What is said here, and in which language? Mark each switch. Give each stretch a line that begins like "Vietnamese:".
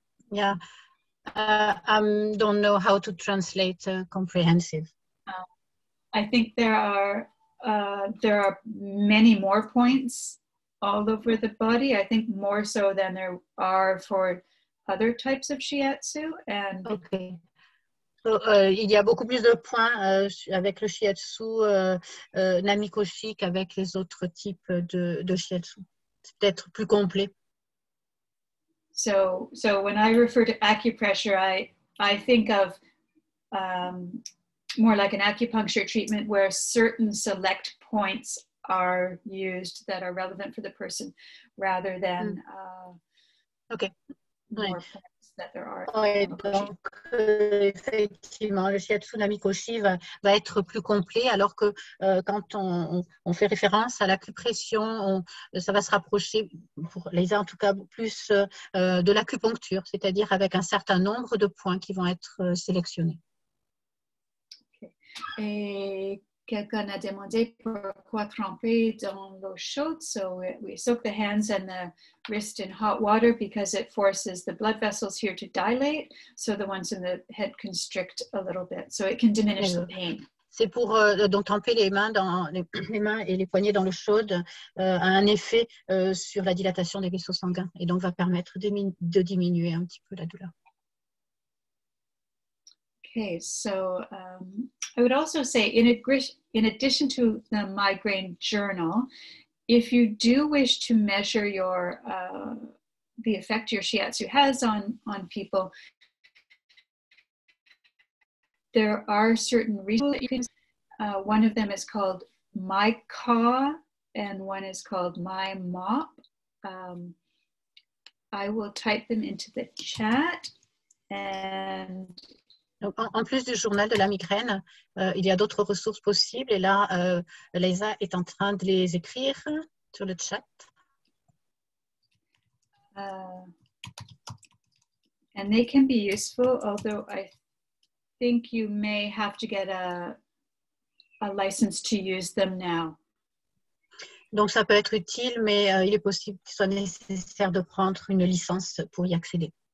English: Yeah, I don't know how to translate comprehensive. I think there are many more points all over the body. I think more so than there are for other types of shiatsu. And okay.
French: So, il y a beaucoup plus de points avec le shiatsu namikoshi qu'avec les autres types de shiatsu. C'est peut-être plus complet.
English: So when I refer to acupressure, I think of more like an acupuncture treatment where certain select points are used that are relevant for the person rather than okay. more points that there are.
French: Ouais, donc, effectivement, le shiatsu namikoshi va être plus complet, alors que quand on fait référence à l'acupression, ça va se rapprocher, pour Leisa en tout cas, plus de l'acupuncture, c'est-à-dire avec un certain nombre de points qui vont être sélectionnés.
English: Okay.
French: Et quelqu'un a demandé pourquoi tremper dans l'eau chaude.
English: So we soak the hands and the wrist in hot water because it forces the blood vessels here to dilate. So the ones in the head constrict a little bit. So it can diminish the pain.
French: C'est pour donc tremper les mains et les poignets dans l'eau chaude a un effet sur la dilatation des vaisseaux sanguins et donc va permettre de diminuer un petit peu la douleur.
English: Okay, so I would also say, in addition to the migraine journal, if you do wish to measure the effect your shiatsu has on people, there are certain resources that you can. One of them is called MyCaw, and one is called MyMop. I will type them into the chat. And
French: donc, en plus du journal de la migraine, il y a d'autres ressources possibles. Et là, Leisa est en train de les écrire sur le chat.
English: And they can be useful, although I think you may have to get a license to use them now.
French: Donc, ça peut être utile, mais il est possible qu'il soit nécessaire de prendre une licence pour y accéder.